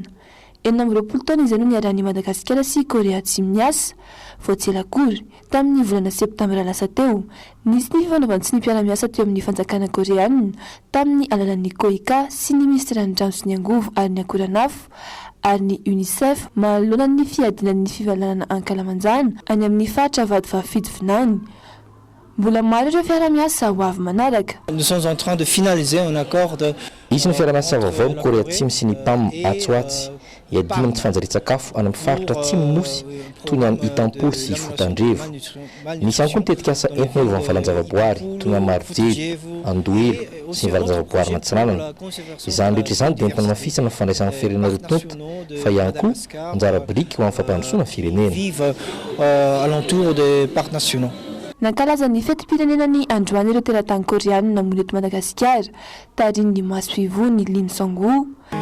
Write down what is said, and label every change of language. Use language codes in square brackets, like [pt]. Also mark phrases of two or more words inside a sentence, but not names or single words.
[mg] 20 taona izay no niarahan'ny Madagasikara sy Korea Atsimo niasa vao tsy ela akory tamin'ny volana septambra lasa teo nisy ny fifanaovantsy ny mpiara-miasa teo amin'ny fanjakana koreanina tamin'ny alalan'ny KOICA sy ny ministra ny rano sy ny angovo ary ny akoranafo ary ny UNICEF manoloana ny fiadinan'ny fivalanana ankalamanjana any amin'ny faritra Vadivavy Vinany. Mbola maro ireo fiara-miasa ho avy manaraka. [fr] Nous sommes en train de finaliser un accord de [mg] izy ny fiara-miasa vaovao ny Korea Atsimo sy ny PAM Atsoatsy hiadina amin'ny tsy fanjari-tsakafo any amin'ny faritra Atsimo Nosy toy ny any Itampoly sy Fotandrevo. Misy ihany koa ny tetikasa entina eo amin'ny valan-javaboary toy ny any Marojejy, Andohelo sy ny valan-javaboary Natsinanana. Izany rehetra izany dia entina mafisana ny fandraisana firenena rotonta fa ihany koa anjara biriky ho amin'ny fampandrosoana ny firenena. [fr] Vive alentour des parcs nationaux. [mg] Nankalaza ny fetim-pirenenany androany ireo teratany koreanina mony eto Madagasikara tariny maso ivony Lim Songo.